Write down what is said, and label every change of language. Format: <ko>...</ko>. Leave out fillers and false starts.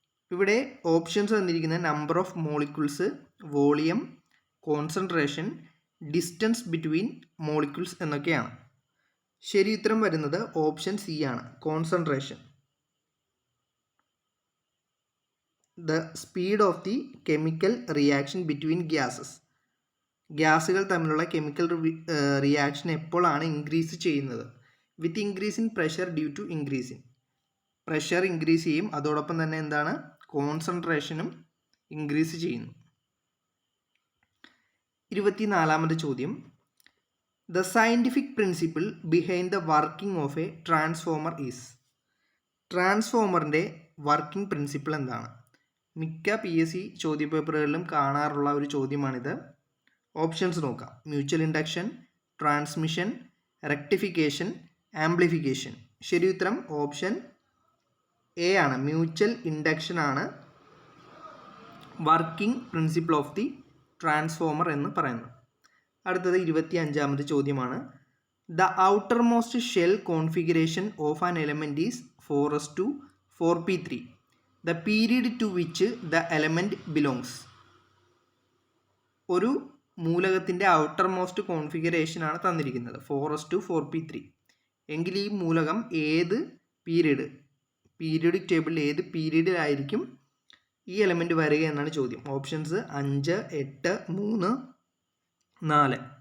<ml>ഇവിടെ ഓപ്ഷൻസ് തന്നിരിക്കുന്ന number of molecules, volume, concentration, distance between molecules എന്നൊക്കെയാണ്. ശരി ഉത്തരം വരുന്നത് ഓപ്ഷൻ സി ആണ്, concentration.</ml> <en>The speed of the chemical reaction between gases.</en> <ml>ഗ്യാസുകൾ തമ്മിലുള്ള കെമിക്കൽ റിയാക്ഷൻ എപ്പോഴാണ് ഇൻക്രീസ് ചെയ്യുന്നത്?</ml> <en>With increase in pressure due to increase in.</en> <ml>Pressure increase ചെയ്യും, അതോടൊപ്പം തന്നെ എന്താണ്, കോൺസെൻട്രേഷനും ഇൻക്രീസ് ചെയ്യുന്നു. 24ാമത്തെ ചോദ്യം.</ml> <en>The scientific principle behind the working of a transformer is.</en> <ml>ട്രാൻസ്ഫോമറിൻ്റെ working principle എന്താണ്? മിക്ക PSC ചോദ്യപേപ്പറുകളിലും കാണാറുള്ള ഒരു ചോദ്യമാണിത്. ഓപ്ഷൻസ് നോക്കാം.</ml> <en>Mutual induction, transmission, rectification, amplification.</en> <ml>ശരി ഉത്തരം ഓപ്ഷൻ എ ആണ്, മ്യൂച്വൽ ഇൻഡക്ഷൻ ആണ്</ml> <en>working principle of the transformer</en> <ml>എന്ന് പറയുന്നത്. അടുത്തത് 25ാമത്തെ ചോദ്യമാണ്.</ml> <en>The outer most shell configuration of an element is 4:4p3. The period to which the element belongs.</en> <ml>ഒരു മൂലകത്തിൻ്റെ outer most കോൺഫിഗറേഷനാണ് തന്നിരിക്കുന്നത് 4:4p3. എങ്കിൽ ഈ മൂലകം ഏത് പീരിയഡിക് ടേബിളിൽ ഏത് പീരീഡിലായിരിക്കും ഈ എലമെൻറ്റ് വരിക എന്നാണ് ചോദ്യം. ഓപ്ഷൻസ് 5, 8, 3, 4.</ml>